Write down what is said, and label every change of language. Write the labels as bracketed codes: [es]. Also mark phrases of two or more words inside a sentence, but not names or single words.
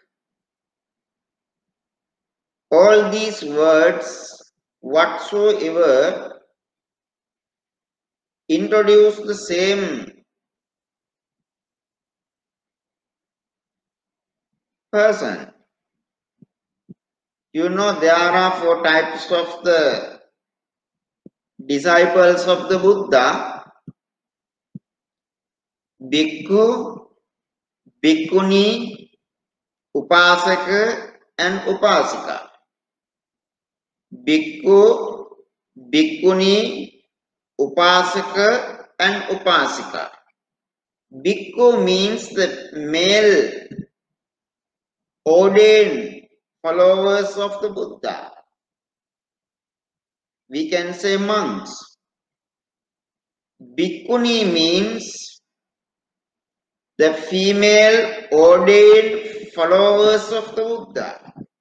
[en] All these words whatsoever introduce the same person. You know, there are four types of the disciples of the Buddha: [pi] bhikkhu, bhikkhuni, upasaka, [en] and upasika. [pi] Bhikkhu, bhikkhuni, upasaka, and upasika. [en] Bhikkhu means the male ordained followers of the Buddha. We can say monks. Bhikkhuni means the female ordained followers of the Buddha.